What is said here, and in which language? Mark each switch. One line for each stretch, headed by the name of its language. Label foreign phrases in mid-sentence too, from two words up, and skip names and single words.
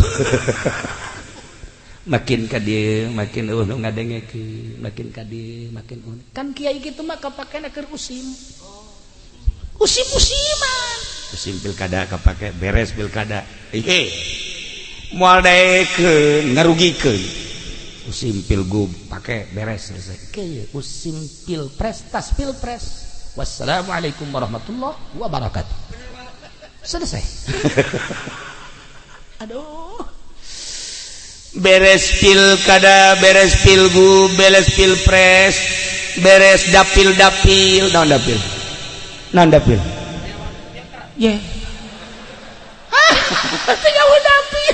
Sundanese: Makin ka dieu makin ngadengekeun makin ka dieu makin kan kiai kitu mah kapakena keur usim-usiman usim pilkada kapake beres pilkada moal daekeun ngarugikeun usim pilgub pake beres selesai kieu usim pilpres tas pilpres
Arabic: والسلام عليكم ورحمة الله وبركاته
Sundanese: selesai. Aduh beres pilkada, beres pilgub, beres pilpres, beres dapil. Naon dapil? Ye. Tinggal dapil.